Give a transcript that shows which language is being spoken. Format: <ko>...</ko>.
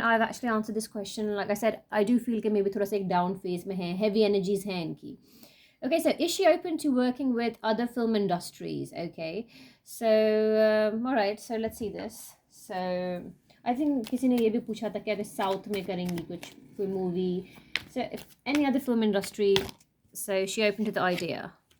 <en>I've actually answered this question. Like I said, I do feel कि maybe</en> <hi>थोड़ा सा एक down phase में है, heavy energies हैं इनकी.</hi> <en>Okay, so is she open to working with other film industries? Okay, so all right, so let's see this.</en> <hi>So I think किसी ने ये भी पूछा था कि अगर साउथ में करेंगी कुछ कोई movie.</hi> <en>So if any other film industry, so is she open to the idea?</en>